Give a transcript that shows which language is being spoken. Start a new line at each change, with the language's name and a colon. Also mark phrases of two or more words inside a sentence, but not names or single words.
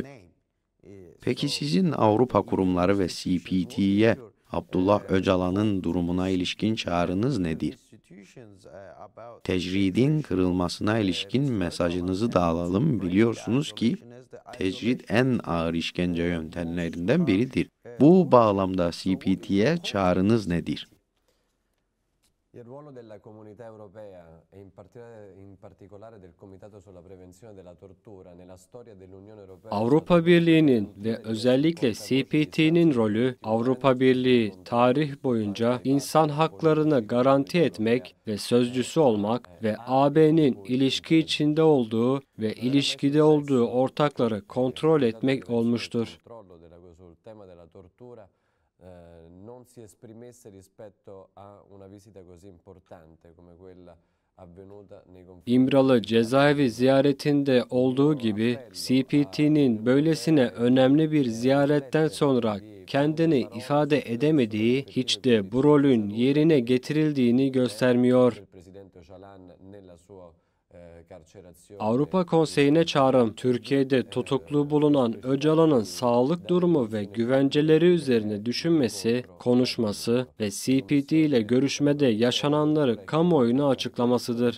Turkish: Peki sizin Avrupa kurumları ve CPT'ye Abdullah Öcalan'ın durumuna ilişkin çağrınız nedir? Tecridin kırılmasına ilişkin mesajınızı da alalım. Biliyorsunuz ki tecrid en ağır işkence yöntemlerinden biridir. Bu bağlamda CPT'ye çağrınız nedir?
Italian: Il ruolo della Comunità Europea e in particolare del Comitato sulla Prevenzione della Tortura nella storia dell'Unione Europea.
Turkish: Avrupa Birliği'nin ve özellikle CPT'nin rolü, Avrupa Birliği tarih boyunca insan haklarını garanti etmek ve sözcüsü olmak ve AB'nin ilişki içinde olduğu ve ilişkide olduğu ortakları kontrol etmek olmuştur.
Italian: Non si esprimesse rispetto a una visita così importante come quella avvenuta nei confronti.
Turkish: İmralı cezaevi ziyaretinde olduğu gibi CPT'nin böylesine önemli bir ziyaretten sonra kendini ifade edemediği, hiç de bu rolün yerine getirildiğini göstermiyor. Avrupa Konseyi'ne çağrım, Türkiye'de tutuklu bulunan Öcalan'ın sağlık durumu ve güvenceleri üzerine düşünmesi, konuşması ve CPT ile görüşmede yaşananları kamuoyuna açıklamasıdır.